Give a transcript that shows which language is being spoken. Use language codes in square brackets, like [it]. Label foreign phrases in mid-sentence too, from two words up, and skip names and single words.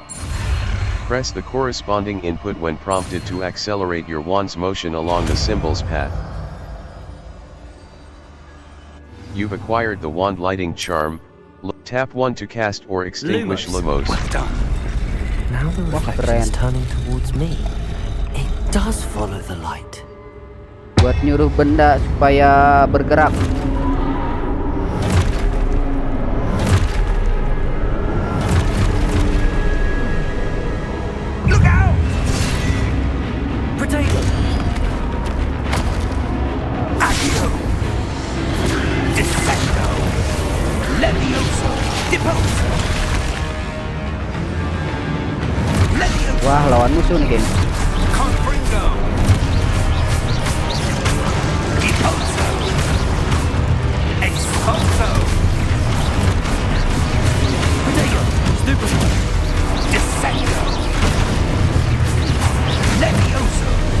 [en] Press the corresponding input when prompted to accelerate your wand's motion along the symbol's path. You've acquired the wand lighting charm. Tap 1 to cast or extinguish Lumos. Well done. Now the [id] Wah, [en] reflection's [id] keren. [en] turning towards me. It does follow the light. [id] Buat nyuruh benda supaya bergerak. [en] Look out! Potato! Accio! Descendo! Levioso! Deposo! Levioso! [id] Wah, lawan musuh nih, geng. [en] Confringo! Deposo! Expulso! Potato! Stupid! Descendo! Levioso!